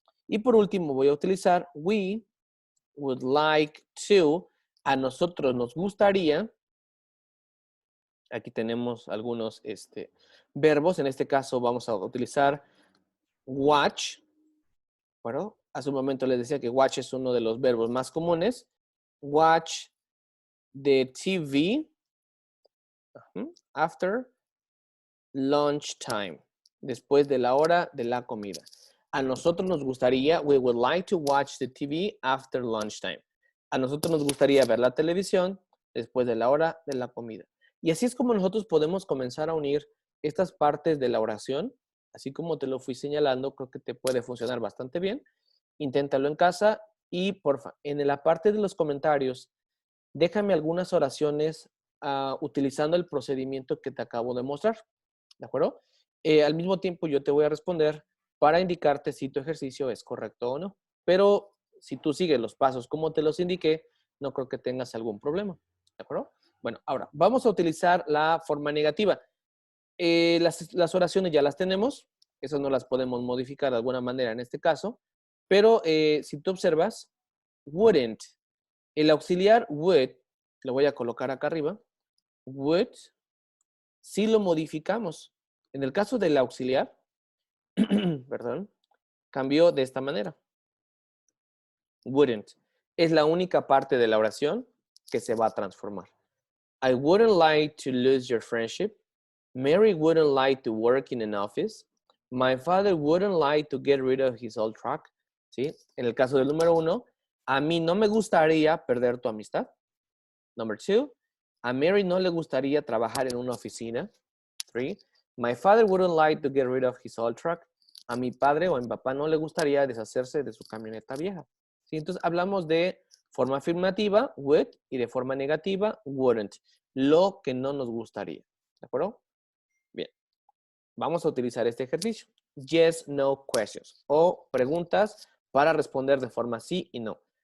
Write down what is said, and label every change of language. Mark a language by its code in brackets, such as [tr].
[es] Y por último voy a utilizar [en] we would like to. [es] A nosotros nos gustaría. Aquí tenemos algunos verbos. En este caso vamos a utilizar watch. Bueno, hace un momento les decía que watch es uno de los verbos más comunes. [en] Watch the TV after lunchtime. [es] Después de la hora de la comida. A nosotros nos gustaría, [en] we would like to watch the TV after lunchtime. [es] A nosotros nos gustaría ver la televisión después de la hora de la comida. Y así es como nosotros podemos comenzar a unir estas partes de la oración. Así como te lo fui señalando, creo que te puede funcionar bastante bien. Inténtalo en casa y porfa, en la parte de los comentarios, déjame algunas oraciones utilizando el procedimiento que te acabo de mostrar. ¿De acuerdo? Al mismo tiempo yo te voy a responder para indicarte si tu ejercicio es correcto o no. Pero si tú sigues los pasos como te los indiqué, no creo que tengas algún problema. ¿De acuerdo? Bueno, ahora vamos a utilizar la forma negativa. Las oraciones ya las tenemos. Esas no las podemos modificar de alguna manera en este caso. Pero si tú observas, wouldn't. El auxiliar would, lo voy a colocar acá arriba. Would, si lo modificamos. En el caso del auxiliar, perdón, cambió de esta manera. Wouldn't. Es la única parte de la oración que se va a transformar. [en] I wouldn't like to lose your friendship. Mary wouldn't like to work in an office. My father wouldn't like to get rid of his old truck. [es] ¿Sí? En el caso del número 1, a mí no me gustaría perder tu amistad. Number 2, a Mary no le gustaría trabajar en una oficina. [en] 3, my father wouldn't like to get rid of his old truck. [es] A mi padre o a mi papá no le gustaría deshacerse de su camioneta vieja. ¿Sí? Entonces hablamos de forma afirmativa, would, y de forma negativa, wouldn't. Lo que no nos gustaría. ¿De acuerdo? Bien. Vamos a utilizar este ejercicio. Yes, no questions. O preguntas para responder de forma sí y no.